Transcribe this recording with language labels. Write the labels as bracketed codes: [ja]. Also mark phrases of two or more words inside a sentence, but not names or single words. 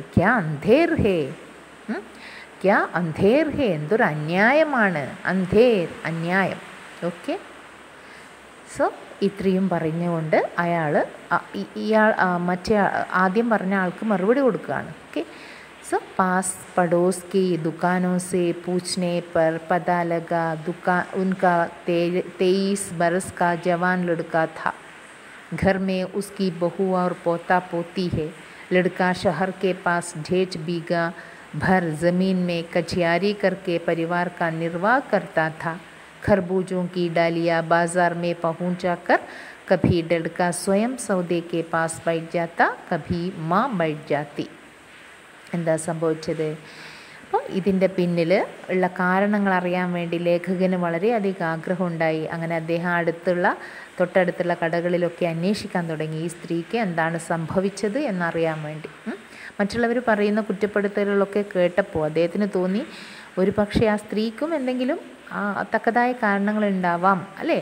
[hi] क्या अंधेर है, क्या अंधेर है, [ml] എന്തൊരു അന്യായമാണ്. അന്ധേർ, അന്യായം. ഓക്കെ. സോ ഇത്രയും പറഞ്ഞുകൊണ്ട് ഇയാൾ മറ്റേ ആദ്യം പറഞ്ഞ ആൾക്ക് മറുപടി കൊടുക്കുകയാണ്. ഓക്കെ. [hi] सो पास पड़ोस की दुकानों से पूछने पर पता लगा उनका 23 बरस का जवान लड़का था. घर में उसकी बहू और पोता पोती है. लड़का शहर के पास 1.5 बीघा भर ज़मीन में कचियारी करके परिवार का निर्वाह करता था. खरबूजों की डालियाँ बाज़ार में पहुँचाकर कभी लड़का स्वयं सौदे के पास बैठ जाता, कभी माँ बैठ जाती. [ml] എന്താ സംഭവിച്ചത്? അപ്പോൾ ഇതിൻ്റെ പിന്നിൽ ഉള്ള കാരണങ്ങൾ അറിയാൻ വേണ്ടി ലേഖകന് വളരെയധികം ആഗ്രഹമുണ്ടായി. അങ്ങനെ അദ്ദേഹം തൊട്ടടുത്തുള്ള കടകളിലൊക്കെ അന്വേഷിക്കാൻ തുടങ്ങി, ഈ സ്ത്രീക്ക് എന്താണ് സംഭവിച്ചത് എന്നറിയാൻ വേണ്ടി. മറ്റുള്ളവർ പറയുന്ന കുറ്റപ്പെടുത്തലുകളൊക്കെ കേട്ടപ്പോൾ അദ്ദേഹത്തിന് തോന്നി ഒരു പക്ഷേ ആ സ്ത്രീക്കും എന്തെങ്കിലും തക്കതായ കാരണങ്ങൾ ഉണ്ടാവാം അല്ലേ.